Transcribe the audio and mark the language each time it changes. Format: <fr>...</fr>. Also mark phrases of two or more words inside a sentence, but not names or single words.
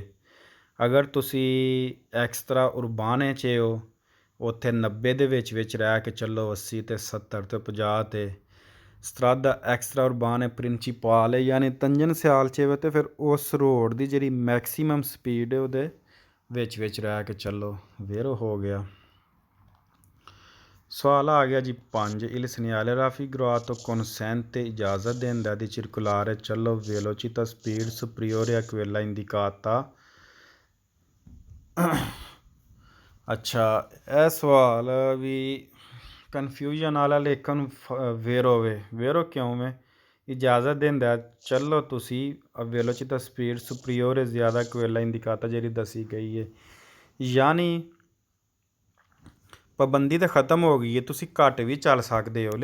<pa>ਅਗਰ ਤੁਸੀਂ</pa> <it>extraurbane</it> <pa>'ਚ ਹੋ ਉੱਥੇ 90 ਦੇ ਵਿੱਚ ਰਹਿ ਕੇ ਚੱਲੋ, 80 ਤੇ 70 ਤੇ 50 ਤੇ।</pa> <it>strada extra urbana</it> <pa>ਹੈ ਪ੍ਰਿੰਸੀਪਲ ਹੈ, ਯਾਨੀ ਤੰਜਨ ਸਿਆਲ 'ਚ ਅਤੇ ਫਿਰ ਉਸ ਰੋਡ ਦੀ ਜਿਹੜੀ ਮੈਕਸੀਮਮ ਸਪੀਡ ਹੈ ਉਹਦੇ ਵਿੱਚ ਰਹਿ ਕੇ ਚੱਲੋ। ਵੇਰੋ ਹੋ ਗਿਆ। ਸਵਾਲ ਆ ਗਿਆ ਜੀ 5,</pa> <it>Il segnale raffigurato consente</it> <pa>ਇਜਾਜ਼ਤ ਦਿੰਦਾ</pa> <it>ਦੀ circolare ਚੱਲੋ velocità speed superiore a quella indicata।</it> <pa>ਅੱਛਾ, ਇਹ ਸਵਾਲ ਵੀ ਕਨਫਿਊਜ਼ਨ ਵਾਲਾ ਲੇਕਿਨ ਵੇਰੋ ਕਿਉਂ ਵੇ ਇਜਾਜ਼ਤ ਦਿੰਦਾ ਚੱਲੋ ਤੁਸੀਂ ਵੈਲੋਸਿਟੀ ਸਪੀਡ ਸੁਪਰੀਓਰ ਜ਼ਿਆਦਾ</pa> <it>quella indicata</it> <pa>ਜਿਹੜੀ ਦੱਸੀ ਗਈ ਹੈ, ਯਾਨੀ ਪਾਬੰਦੀ ਤਾਂ ਖ਼ਤਮ ਹੋ ਗਈ ਹੈ, ਤੁਸੀਂ ਘੱਟ ਵੀ ਚੱਲ ਸਕਦੇ ਹੋ।</pa>